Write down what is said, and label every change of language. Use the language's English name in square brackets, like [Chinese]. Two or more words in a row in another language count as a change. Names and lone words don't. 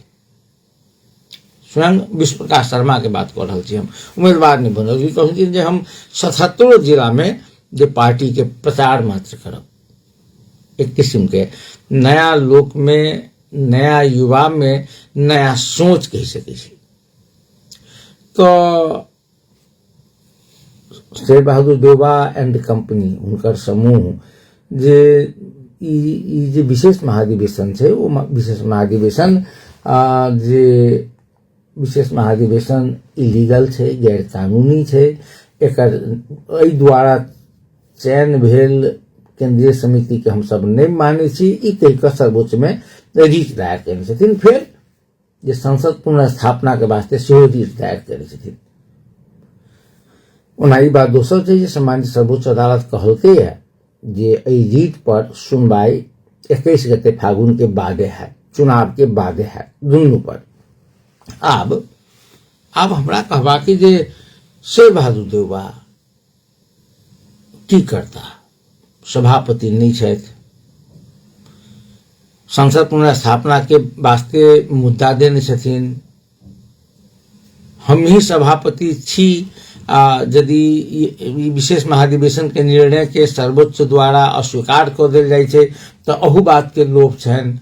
[Maithili] स्वयं विश्व प्रकाश शर्मा के बात कर रहल छी हम, उम्मीदवार नहीं बनल। कहलखिन जे हम 77 जिला में जे पार्टी के प्रचार मात्र करब। एक किस्म के नया लोक में, नया युवा में नया सोच कह सके छी। तो शेर बहादुर देउबा [English] and company [Maithili] हुनकर समूह जे विशेष महाधिवेशन छै, वो विशेष महाधिवेशन जे विशेष महाधिवेशन इलीगल छै, गैर कानूनी छै। एकर एहि द्वारा चयन भेल केंद्रीय समिति के हम सब नहीं माने छी, ई कहि कऽ सर्वोच्च में रिट दायर केने छथिन। फिर जे संसद पुनर्स्थापना के वास्ते सेहो रिट दायर केने छथिन। ओना ई बात दोसर छै जे सामान्य सर्वोच्च अदालत कहलकै है जे एहि रिट पर सुनवाई 21 गते फागुन के बादे है, चुनाव के बादे है, दुनू पर। आब हमरा कहबाक जे शेर बहादुर देउबा की करता, सभापति नहीं छथि, संसद पुनर्स्थापना के वास्ते मुद्दा देने छथिन। हम ही सभापति छी। यदि विशेष महाधिवेशन के निर्णय के सर्वोच्च द्वारा अस्वीकार कर देल जाय छै तो अहू बात के लोभ छनि।